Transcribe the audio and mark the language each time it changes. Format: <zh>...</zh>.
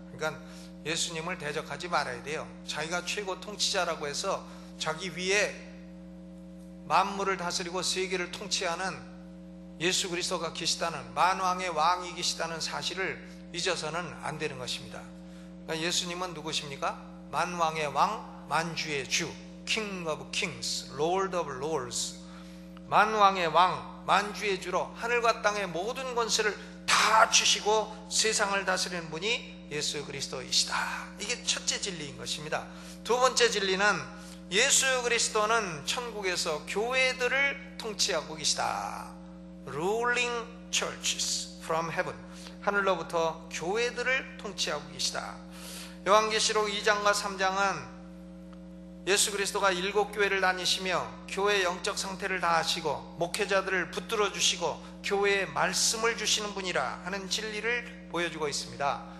<ko>그러니까 예수님을 대적하지 말아야 돼요. 자기가 최고 통치자라고 해서 자기 위에 만물을 다스리고 세계를 통치하는 예수 그리스도가 계시다는, 만왕의 왕이 계시다는 사실을 잊어서는 안 되는 것입니다. 그러니까 예수님은 누구십니까? 만왕의 왕, 만주의 주,</ko> <en>King of Kings, Lord of Lords.</en> <ko>만왕의 왕, 만주의 주로 하늘과 땅의 모든 권세를 다 주시고 세상을 다스리는 분이 예수 그리스도이시다. 이게 첫째 진리인 것입니다. 두 번째 진리는 예수 그리스도는 천국에서 교회들을 통치하고 계시다.</ko> <en>Ruling churches from heaven.</en> <ko>하늘로부터 교회들을 통치하고 계시다. 요한계시록 2장과 3장은 예수 그리스도가 일곱 교회를 다니시며 교회의 영적 상태를 다 아시고 목회자들을 붙들어 주시고 교회의 말씀을 주시는 분이라 하는 진리를 보여주고 있습니다.</ko>